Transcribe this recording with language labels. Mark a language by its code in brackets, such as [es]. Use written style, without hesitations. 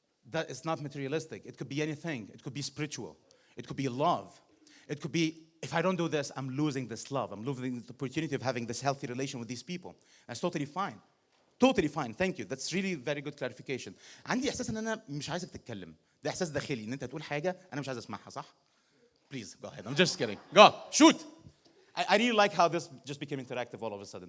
[en] That it's not materialistic. It could be anything. It could be spiritual. It could be love. It could be, if I don't do this, I'm losing this love. I'm losing the opportunity of having this healthy relation with these people. That's totally fine. Totally fine. Thank you. That's really very good clarification. [ar] عندي إحساس إن أنا مش عايزك تتكلم. ده إحساس داخلي إن أنت تقول حاجة أنا مش عايز أسمعها صح؟ [en] Please go ahead. I'm just kidding. Go. Shoot. I really like how this just became interactive all of a sudden.